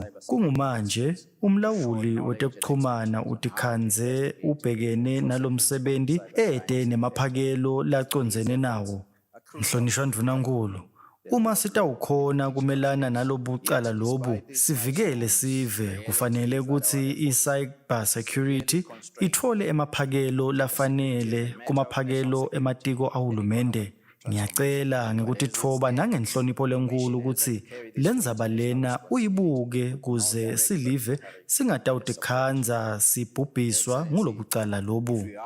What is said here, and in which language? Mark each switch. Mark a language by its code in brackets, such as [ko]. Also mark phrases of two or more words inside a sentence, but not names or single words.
[ss] Kungumanje, umlawuli wetekuchumana utikhandze ubhekene nalomsebenti ete nemaphakelo lacondzene nawo. Mhlonishwa Ndvunankhulu, uma sitawukhona kumelana nalobucala lobu, sivikele sive, kufanele kutsi i- [en] cyber security [ss] ithole emaphakelo lafanele kumaphakelo ematiko ahulumende. Ngiyacela ngekutitfoba nangenhlonipho lenkulu ukuthi lendzaba lena uyibuke kuze silive singatawutikhandza sibhubhiswa ngulobucala lobu.